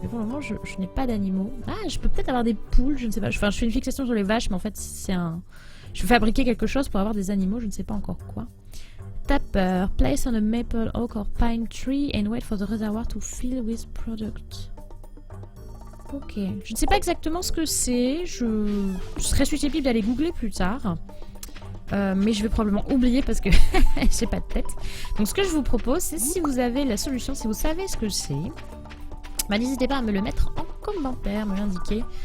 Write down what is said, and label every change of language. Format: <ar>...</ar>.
<fr>Mais pour le moment, je n'ai pas d'animaux. Ah, je peux peut-être avoir des poules, je ne sais pas. Enfin, je fais une fixation sur les vaches, mais en fait, c'est un... Je veux fabriquer quelque chose pour avoir des animaux, je ne sais pas encore quoi.</fr> <en>Tapper. Place on a maple, oak or pine tree and wait for the reservoir to fill with product. Ok.</en> <fr>Je ne sais pas exactement ce que c'est. Je serais susceptible d'aller googler plus tard. Mais je vais probablement oublier parce que j'ai pas de tête. Donc ce que je vous propose, c'est si vous avez la solution, si vous savez ce que c'est, bah, n'hésitez pas à me le mettre en commentaire, me l'indiquer.</fr>